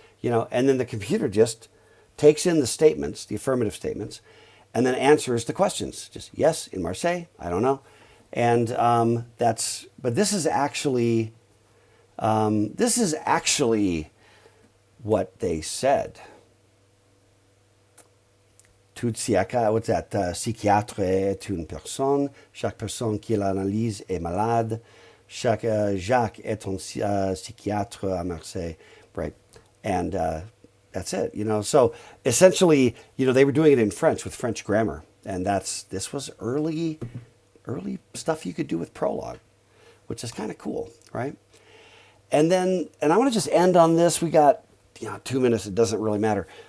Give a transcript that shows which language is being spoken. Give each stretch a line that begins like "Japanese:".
English: And then the computer just takes in the statements, the affirmative statements, and then answers the questions. Just, yes, in Marseille, I don't know. And but this is actually what they said. Tout what's that?
French: Psychiatre est une personne. Chaque personne qui l'analyse est malade. Jacques est un psychiatre à Marseille.
English: Right. And that's it. So essentially, they were doing it in French with French grammar. And this was early stuff you could do with Prolog, which is kind of cool, right? And I want to just end on this. We got 2 minutes. It doesn't really matter.